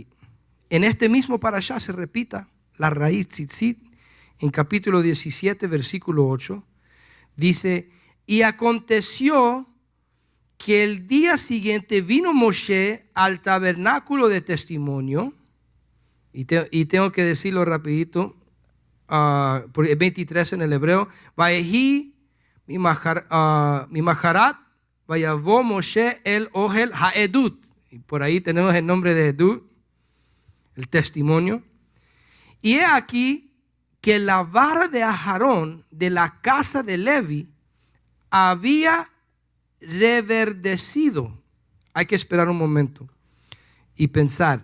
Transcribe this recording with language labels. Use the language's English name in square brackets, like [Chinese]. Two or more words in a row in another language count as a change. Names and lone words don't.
[Spanish] En este mismo parashá se repita la raíz tzitzit en capítulo 17, versículo 8. Dice: y aconteció que el día siguiente vino Moshe al tabernáculo de testimonio. Y tengo que decirlo rapidito, porque es 23 en el hebreo. [Hebrew] ויהי ממחרת, ויבא משה אל אהל העדות. [Spanish] Y por ahí tenemos el nombre de Edut, el testimonio. Y he aquí que la vara de Aarón de la casa de Levi había reverdecido. Hay que esperar un momento y pensar.